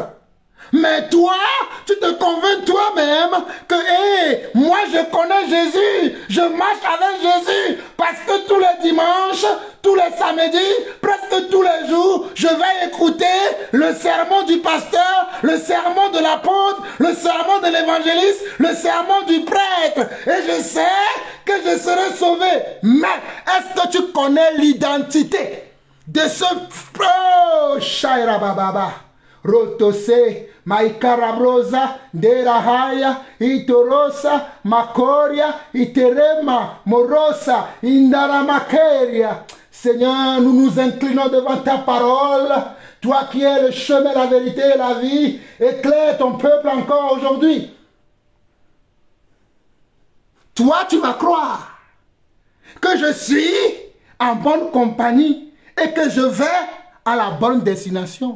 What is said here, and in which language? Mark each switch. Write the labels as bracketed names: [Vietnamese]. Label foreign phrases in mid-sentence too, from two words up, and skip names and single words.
[French] Mais toi, tu te convaincs toi-même que moi je connais Jésus, je marche avec Jésus, parce que tous les dimanches, tous les samedis, presque tous les jours, je vais écouter le sermon du pasteur, le sermon de l'apôtre, le sermon de l'évangéliste, le sermon du prêtre. Et je sais que je serai sauvé. Mais est-ce que tu connais l'identité de ce... Oh, Shaira Bababa. rotose, maikarabrosa, derahaya, itorosa, makoria, iterema, morosa, indaramakeria. Seigneur, nous nous inclinons devant ta parole. Toi qui es le chemin, la vérité et la vie, éclaire ton peuple encore aujourd'hui. Toi, tu vas croire que je suis en bonne compagnie et que je vais à la bonne destination.